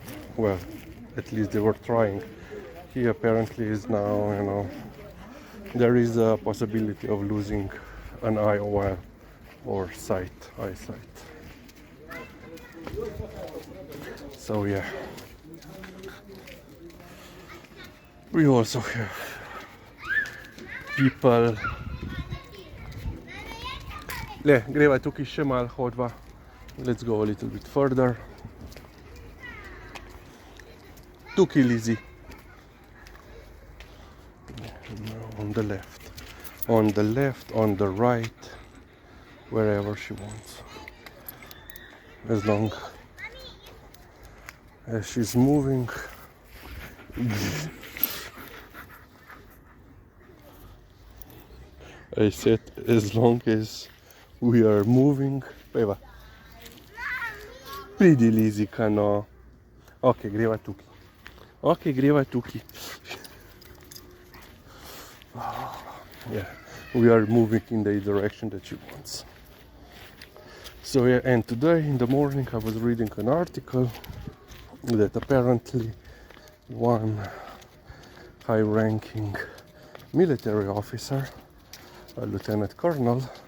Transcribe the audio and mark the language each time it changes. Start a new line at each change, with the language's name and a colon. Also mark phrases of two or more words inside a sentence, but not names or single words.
English: Well, at least they were trying. He apparently is now, there is a possibility of losing an eye or eyesight. So yeah, we also have people.
Slovenian: Greva tukaj še malo hodva.
English: Let's go a little bit further.
Slovenian: Tukaj, Lizzie.
English: On the left, on the right, wherever she wants. As long as she's moving. I said as long as we are moving.
Slovenian: Peva. Pridi, Lizika, no. Ok, greva tukaj.
English: Yeah, we are moving in the direction that she wants. So yeah, and today in the morning I was reading an article that apparently one high-ranking military officer, a lieutenant colonel,